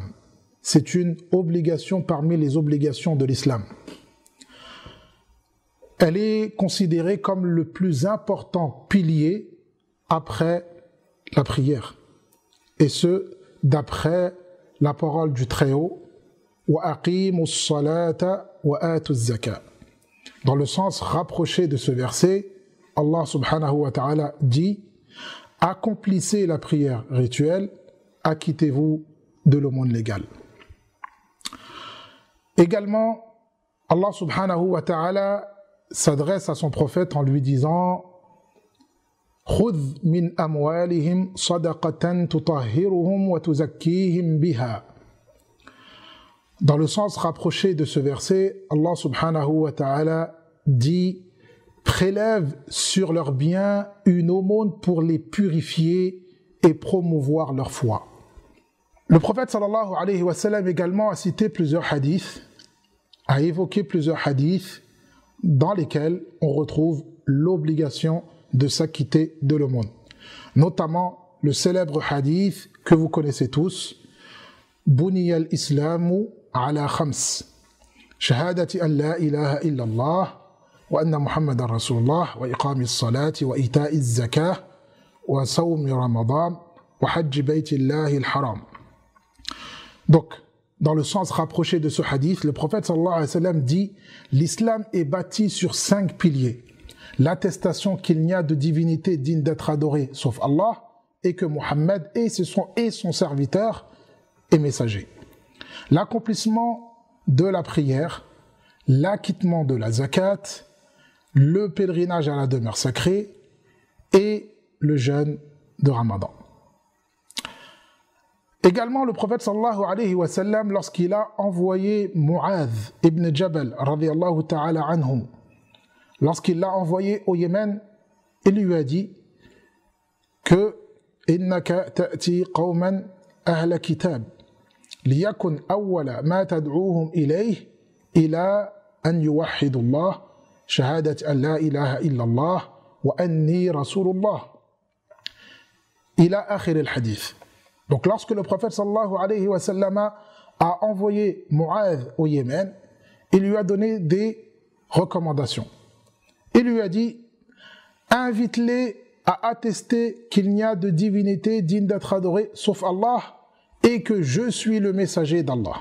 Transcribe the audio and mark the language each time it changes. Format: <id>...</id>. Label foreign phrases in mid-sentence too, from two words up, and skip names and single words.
<fr>C'est une obligation parmi les obligations de l'islam. Elle est considérée comme le plus important pilier après la prière. Et ce, d'après la parole du Très-Haut,</fr> <ar>وأقيموا الصلاة وآتوا الزكاة.</ar> <fr>Dans le sens rapproché de ce verset, Allah</fr> <ar>سبحانه وتعالى</ar> <fr>dit: accomplissez la prière rituelle, acquittez-vous de l'aumône légale. Également, Allah</fr> <ar>سبحانه وتعالى</ar> <fr>s'adresse à son prophète en lui disant:</fr> <ar>خذ من أموالهم صدقة تطهرهم وتزكيهم بها.</ar> <fr>Dans le sens rapproché de ce verset, Allah</fr> <ar>سبحانه وتعالى</ar> <fr>dit: prélève sur leurs biens une aumône pour les purifier et promouvoir leur foi. Le prophète</fr> <ar>صلى الله عليه وسلم</ar> <fr>également a cité plusieurs hadiths, a évoqué plusieurs hadiths dans lesquels on retrouve l'obligation de s'acquitter de l'aumône. Notamment le célèbre hadith que vous connaissez tous:</fr> <ar>بني الإسلام على خمس شهادة أن لا إله إلا الله وأن محمد رسول الله وإقام الصلاة وإيتاء الزكاة وصوم رمضان وحج بيت الله الحرام.</ar> <fr>Donc, dans le sens rapproché de ce hadith, le prophète</fr> <ar>صلى الله عليه وسلم</ar> <fr>dit: l'islam est bâti sur 5 piliers. L'attestation qu'il n'y a de divinité digne d'être adorée sauf Allah, et que Muhammad est son serviteur et messager. L'accomplissement de la prière, l'acquittement de la zakat, le pèlerinage à la demeure sacrée et le jeûne de Ramadan. Également, le prophète</fr> <ar>صلى الله عليه وسلم,</ar> <fr>lorsqu'il a envoyé Mu'adh ibn Jabal</fr> <ar>رضي الله تعالى عنه,</ar> <fr>lorsqu'il l'a envoyé au Yémen, il lui a dit que</fr> <ar>إنك تأتي قوما أهل كتاب ليكن أول ما تدعوهم إليه إلى أن يوحدوا الله شهادة أن لا إله إلا الله وأني رسول الله إلى آخر الحديث.</ar> <fr>Donc lorsque le prophète</fr> <ar>صلى الله عليه وسلم</ar> <fr>a envoyé Mu'adh au Yémen, il lui a donné des recommandations. Il lui a dit: invite-les à attester qu'il n'y a de divinité digne d'être adorée sauf Allah et que je suis le messager d'Allah.</fr>